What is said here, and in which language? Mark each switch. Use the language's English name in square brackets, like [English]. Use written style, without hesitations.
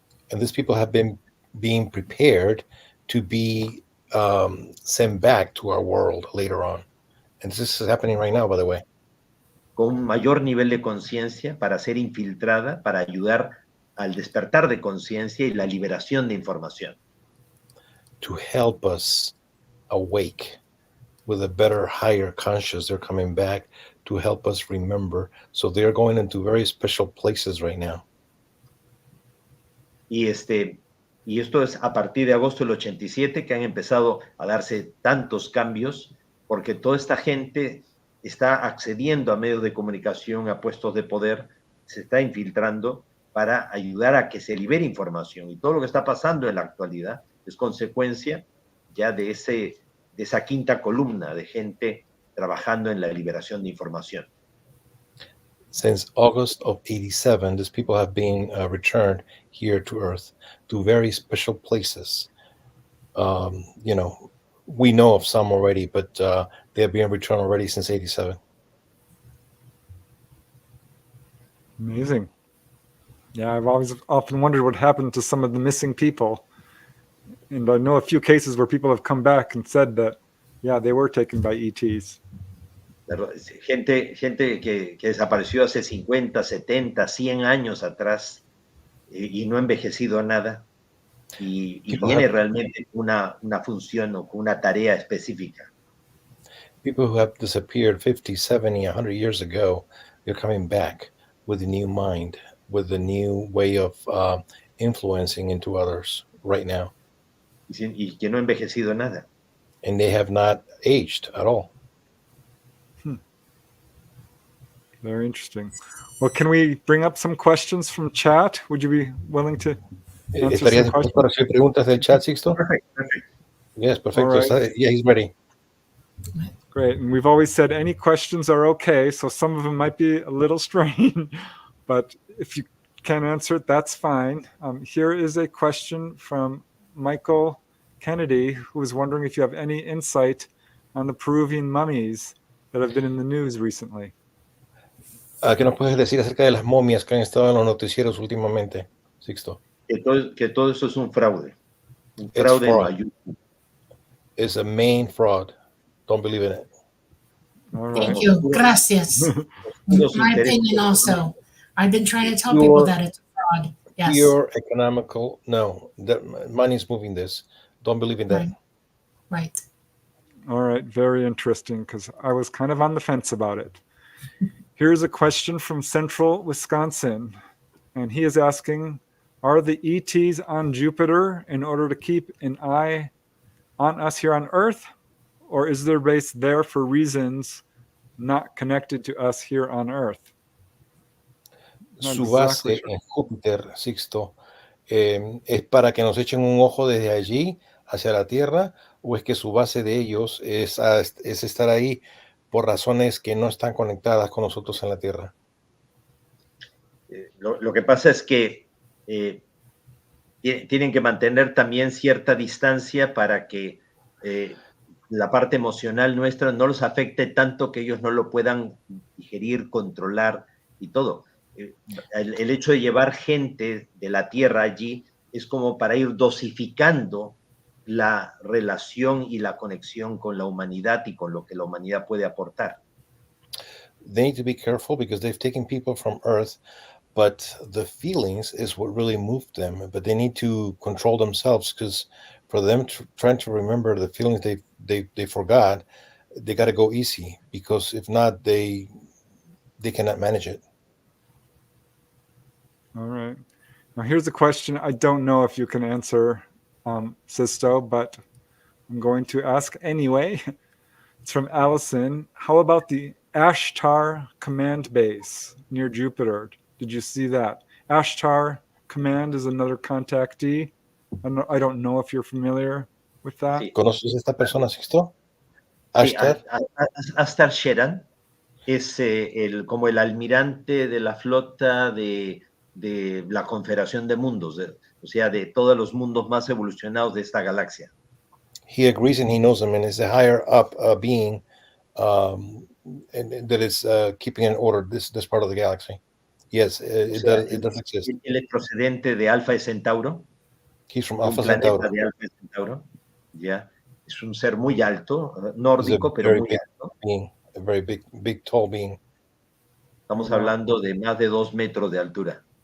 [English] And these people have been being prepared to be sent back to our world later on. And this is happening right now, by the way. [Spanish] Con un mayor nivel de conciencia para ser infiltrada, para ayudar al despertar de conciencia y la liberación de información. [English] To help us awake with a better, higher conscious, they're coming back to help us remember. So they're going into very special places right now. [Spanish] Y esto es a partir de agosto del 87 que han empezado a darse tantos cambios, porque toda esta gente está accediendo a medios de comunicación, a puestos de poder, se está infiltrando para ayudar a que se libere información. Y todo lo que está pasando en la actualidad es consecuencia ya de esa quinta columna de gente trabajando en la liberación de información. [English] Since August of 87, these people have been returned here to Earth to very special places. We know of some already, but they have been returned already since 87. Amazing. Yeah, I've always often wondered what happened to some of the missing people. And I know a few cases where people have come back and said that, yeah, they were taken by ETs. [Spanish] Gente que desapareció hace 50, 70, 100 años atrás y no ha envejecido nada. Y viene realmente una función o con una tarea específica. [English] People who have disappeared 50, 70, 100 years ago, they're coming back with a new mind, with a new way of influencing into others right now. [Spanish] Y que no ha envejecido nada. [English] And they have not aged at all. Very interesting. Well, can we bring up some questions from chat? Would you be willing to answer some questions? [Spanish] Para hacer preguntas del chat, Sixto? [English] Perfect. Yes, [Spanish] perfecto. [English] Right. Yeah, he's ready. Great. And we've always said any questions are okay. So some of them might be a little strange, but if you can't answer it, that's fine. Here is a question from Michael Kennedy, who was wondering if you have any insight on the Peruvian mummies that have been in the news recently. [Spanish] ¿Qué nos puedes decir acerca de las momias que han estado en los noticieros últimamente, Sixto? Que todo eso es un fraude. Un fraude en mayúsculas. [English] It's a main fraud. Don't believe in it. All right. Thank you. [Spanish] Gracias. [English] My opinion also. I've been trying to tell people that it's a fraud. Yes. Pure economical. No, the money is moving this. Don't believe in that. Right. All right. Very interesting, because I was kind of on the fence about it. Here's a question from Central Wisconsin, and he is asking, are the ETs on Jupiter in order to keep an eye on us here on Earth, or is their base there for reasons not connected to us here on Earth? [Spanish] Su base en Júpiter, Sixto, ¿es para que nos echen un ojo desde allí hacia la Tierra, o es que su base de ellos es estar ahí por razones que no están conectadas con nosotros en la Tierra? Lo que pasa es que tienen que mantener también cierta distancia para que la parte emocional nuestra no los afecte tanto que ellos no lo puedan digerir, controlar y todo. El hecho de llevar gente de la Tierra allí es como para ir dosificando la relación y la conexión con la humanidad y con lo que la humanidad puede aportar. [English] They need to be careful because they've taken people from Earth, but the feelings is what really moved them. But they need to control themselves, because for them trying to remember the feelings they forgot, they got to go easy, because if not, they cannot manage it. All right. Now here's a question I don't know if you can answer, Sixto, but I'm going to ask anyway. It's from Allison. How about the Ashtar Command Base near Jupiter? Did you see that? Ashtar Command is another contactee. I don't know if you're familiar with that. [Spanish] Sí. ¿Conoces a esta persona, Sixto? Ashtar. Sí, Ashtar Sheran es como el almirante de la flota de la Confederación de Mundos, o sea, de todos los mundos más evolucionados de esta galaxia. [English] He agrees and he knows him, and is a higher up being and that is keeping in order this part of the galaxy. Yes, it does exist. [Spanish] Él es procedente de Alfa Centauro. [English] He's from [Spanish] Un [English] Alpha [Spanish] planeta [English] Centauro. [Spanish] de Alfa Centauro. Ya. Es un ser muy alto, nórdico, pero muy alto. [English] Being, a very big, tall being. [Spanish] Estamos hablando de más de 2 metros de altura.